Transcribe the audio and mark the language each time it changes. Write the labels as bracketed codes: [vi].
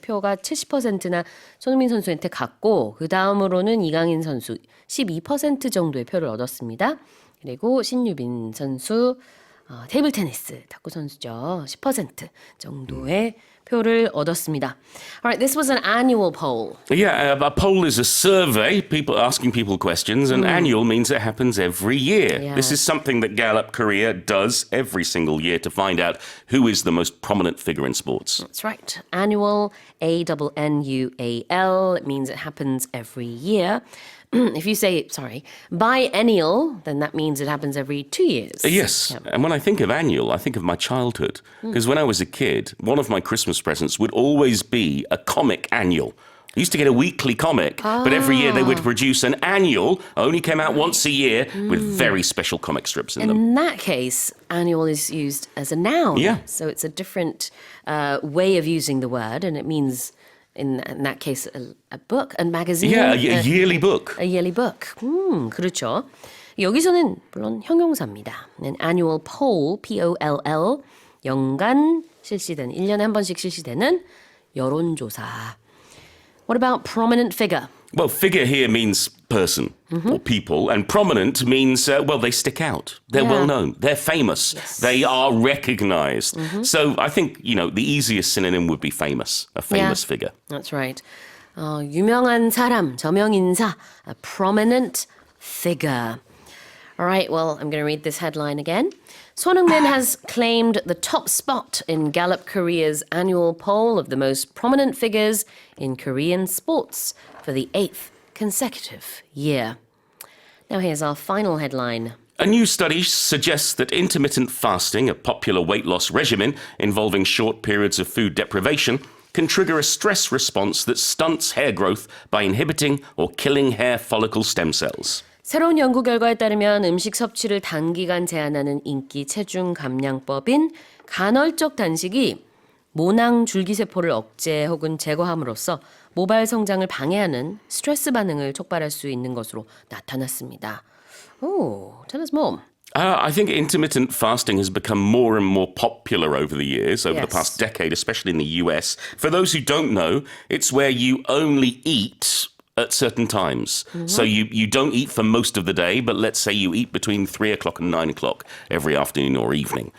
[ko] 표가 70%나 손흥민 선수한테 갔고 그 다음으로는 이강인 선수 12% 정도의 표를 얻었습니다. 그리고 신유빈 선수 테이블 테니스 탁구 선수죠. 10% 정도의 표를 얻었습니다. [en] All right, this was an annual poll. Yeah, a poll is a survey, people asking people questions, and annual means it happens every year. Yeah. This is something that Gallup Korea does every single year to find out who is the most prominent figure in sports. That's right. Annual, ANNUAL. It means it happens every year. If you say, biennial, then that means it happens every 2 years. Yes, Yeah. and when I think of annual, I think of my childhood. Because when I was a kid, one of my Christmas presents would always be a comic annual. I used to get a weekly comic, but every year they would produce an annual, only came out once a year, with very special comic strips in them. In that case, annual is used as a noun. Yeah. So it's a different way of using the word, and it means, in that case, a book, a magazine. Yeah, a yearly book. A yearly book. [ko] 그렇죠. 여기서는 물론 형용사입니다. An annual poll, P-O-L-L, 연간 실시되는, 1년에 한 번씩 실시되는 여론조사. [en] What about prominent figure? Well, figure here means person or people, and prominent means, they stick out. They're Yeah. well known. They're famous. Yes. They are recognized. So I think, the easiest synonym would be famous, a famous figure. That's right. [ko] 유명한 사람, 저명인사, a prominent figure. [en] All right, well, I'm going to read this headline again. Heung-min has claimed the top spot in Gallup Korea's annual poll of the most prominent figures in Korean sports for the 8th consecutive year. Now here's our final headline. A new study suggests that intermittent fasting, a popular weight loss regimen involving short periods of food deprivation, can trigger a stress response that stunts hair growth by inhibiting or killing hair follicle stem cells. [ko] 새로운 연구 결과에 따르면 음식 섭취를 단기간 제한하는 인기 체중 감량법인 간헐적 단식이 모낭 줄기세포를 억제 혹은 제거함으로써 모발 성장을 방해하는 스트레스 반응을 촉발할 수 있는 것으로 나타났습니다. [en] Oh, tell us more. I think intermittent fasting has become more and more popular over the years, over the Yes. past decade, especially in the US. For those who don't know, it's where you only eat at certain times. So you don't eat for most of the day, but let's say you eat between 3 o'clock and 9 o'clock every afternoon or evening.